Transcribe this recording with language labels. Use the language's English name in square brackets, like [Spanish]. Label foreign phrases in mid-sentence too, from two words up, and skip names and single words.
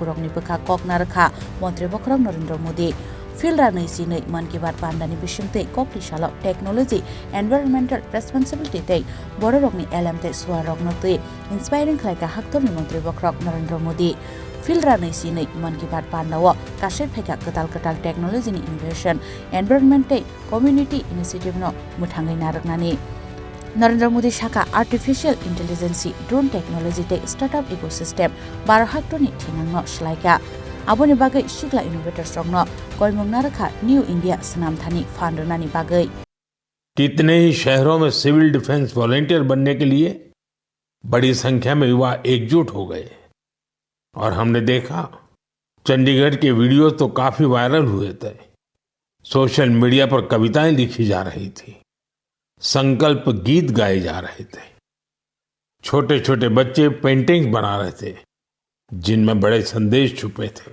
[Kok Borok] borok ni bukha kok narkha mantri bokrok Narendra Modi Filra naisini man ki bat pandani bisingte kokdishalo [English] technology environmental [Kok Borok] responsibility te bororok ni LMT shuarok na te inspiring khlaika haktoni mantri bokrok Narendra Modi Filra naisini man ki bat pandawo kashe phaika katal technology ni [English] innovation environment [Kok Borok] te [English] community initiative [Kok Borok] no muthangai naraknani Narendra Modi Shaka [English] artificial intelligence drone technology [Kok Borok] te [English] startup ecosystem [Kok Borok] barahaktoni thinangno shlaika aboni bagai shikla innovators rokno koimong narakha न्यू इंडिया सनामथानी फांडनानी बागई [Hindi] कितने ही शहरों में सिविल डिफेंस वॉलंटियर बनने के लिए बड़ी संख्या में युवा एकजुट हो गए और हमने देखा चंडीगढ़ के वीडियो तो काफी वायरल हुए थे। सोशल मीडिया पर कविताएं लिखी जा रही थी, संकल्प गीत गाए जा रहे थे, छोटे छोटे बच्चे पेंटिंग्स बना रहे थे जिनमें बड़े संदेश छुपे थे।